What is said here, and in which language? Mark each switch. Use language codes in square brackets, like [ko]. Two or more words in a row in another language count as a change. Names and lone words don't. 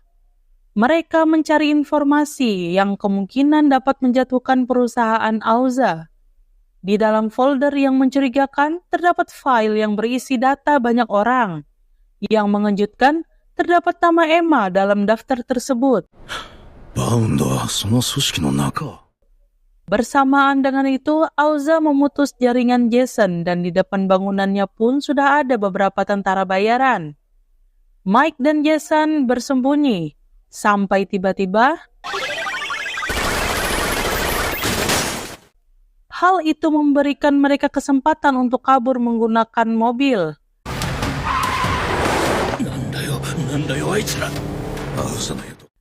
[id] Mereka mencari informasi yang kemungkinan dapat menjatuhkan perusahaan Auza. Di dalam folder yang mencurigakan, terdapat file yang berisi data banyak orang. Yang mengejutkan, terdapat nama Emma dalam daftar tersebut. [ja] バウンドはその組織の中。 [id] Bersamaan dengan itu, Auza memutus jaringan Jason dan di depan bangunannya pun sudah ada beberapa tentara bayaran. Mike dan Jason bersembunyi, sampai tiba-tiba hal itu memberikan mereka kesempatan untuk kabur menggunakan mobil. [ja] なんだよあいつら。アウザのやと。